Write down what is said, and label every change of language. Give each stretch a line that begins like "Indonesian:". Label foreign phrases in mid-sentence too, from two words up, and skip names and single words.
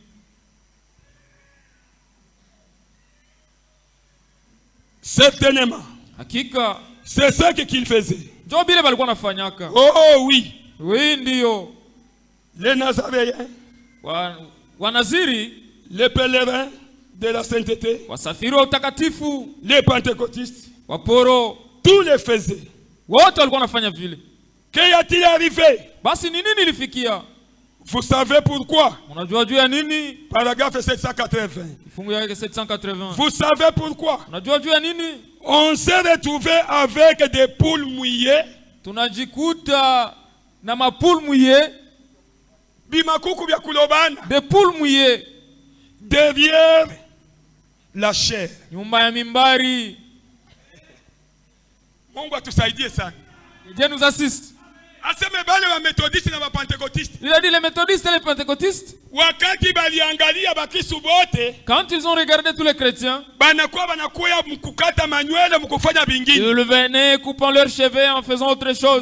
French: Certainement.
Swahili: Hakika.
French: C'est ça qu'il faisait. Oh oui.
Swahili: Oui, ndio.
French: Les Nazaréens.
Swahili: Wanaziri.
French: Les pèlerins de la sainteté.
Swahili: Wasafiri wa utakatifu.
French: Les pentecôtistes.
Swahili: Waporo.
French: Tous les faisaient.
Swahili: Wote walikuwa wanafanya vile.
French: Qu'y a-t-il arrivé?
Swahili: Basi ni nini ilifikia?
French: Vous savez pourquoi?
Swahili: Unajua juu ya nini?
French: Paragraphe 780.
Swahili: Fungu yake 780.
French: Vous savez pourquoi?
Swahili: Unajua juu ya nini?
French: On s'est retrouvé avec des poules mouillées.
Swahili: Tunajikuta na
French: mapoules mouillées.
Luba-Lulua: Bimakuku bya kulobana.
French: Des poules mouillées derrière la chair.
Swahili: Nyumba ya mimbari. Mungu atusaidie sana.
French: Dieu nous assiste. Il a dit les méthodistes et les pentecôtistes. Quand ils ont regardé tous les chrétiens, ils venaient coupant leurs cheveux en faisant autre chose.